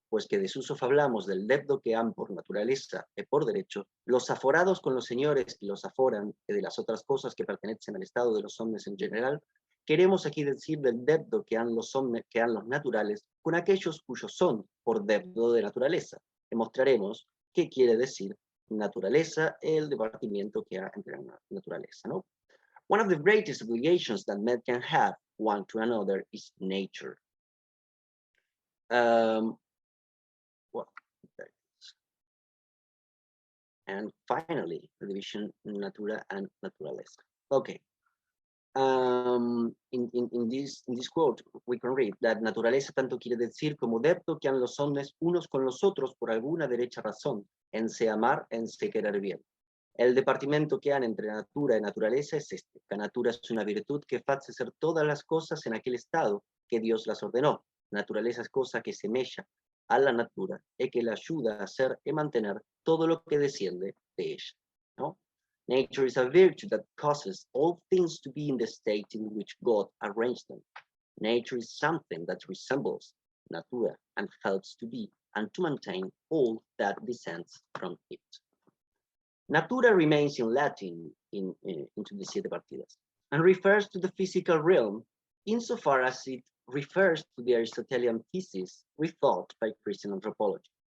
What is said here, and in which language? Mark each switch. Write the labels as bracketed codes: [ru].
[es] pues que de sus hablamos del debdo que han por naturaleza y por derecho, los aforados con los señores que los aforan, y de las otras cosas que pertenecen al estado de los hombres en general, queremos aquí decir del debdo que han los hombres, que han los naturales, con aquellos cuyos son por debdo de naturaleza. Demostraremos qué quiere decir naturaleza, el departimiento que hay entre la naturaleza, ¿no? [en] One of the greatest obligations that men can have one to another is nature. Well, and finally, the division natura and naturaleza. Okay. In this quote, we can read that [es] naturaleza tanto quiere decir como debdo que han los hombres unos con los otros por alguna derecha razón, en se amar, en se querer bien. El departimento que han entre natura y naturaleza es este. La natura es una virtud que hace ser todas las cosas en aquel estado que Dios las ordenó. Naturaleza es cosa que semella a la natura y que la ayuda a hacer y mantener todo lo que desciende de ella, ¿no? [en] Nature is a virtue that causes all things to be in the state in which God arranged them. Nature is something that resembles natura and helps to be and to maintain all that descends from it. Natura remains in Latin into the Siete Partidas and refers to the physical realm insofar as it refers to the Aristotelian thesis rethought by Christian anthropology.